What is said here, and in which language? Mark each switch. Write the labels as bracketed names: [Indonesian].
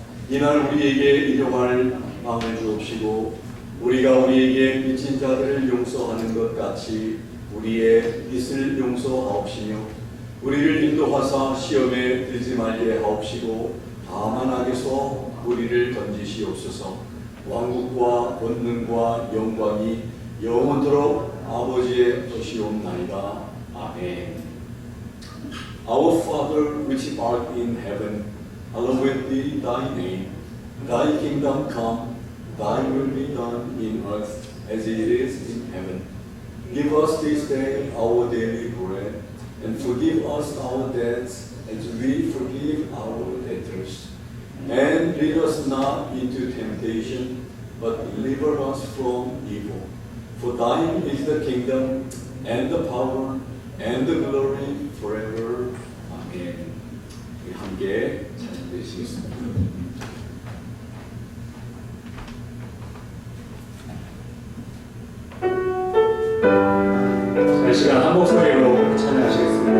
[Korean] 이날 우리에게 일용할 빵을 주옵시고 우리가 우리에게 빚진 자들을 용서하는 것 같이 우리의 빚을 용서하옵시며 우리를 인도하사 시험에 들지 말게 하옵시고 다만 악에서 우리를 건지시옵소서. 왕국과 권능과 영광이 영원토록 아버지의 것이옵나이다. 아멘. [English] Our Father which art in heaven, hallowed be thy name. Thy kingdom come, thy will be done in earth as it is in heaven. Give us this day our daily bread, and forgive us our debts as we forgive our debtors. And lead us not into temptation, but deliver us from evil. For thine is the kingdom, and the power, and the glory forever. [Korean] 아멘. 우리 함께 찬양드리시겠습니다. 이 시간 한 목소리로 찬양하시겠습니다.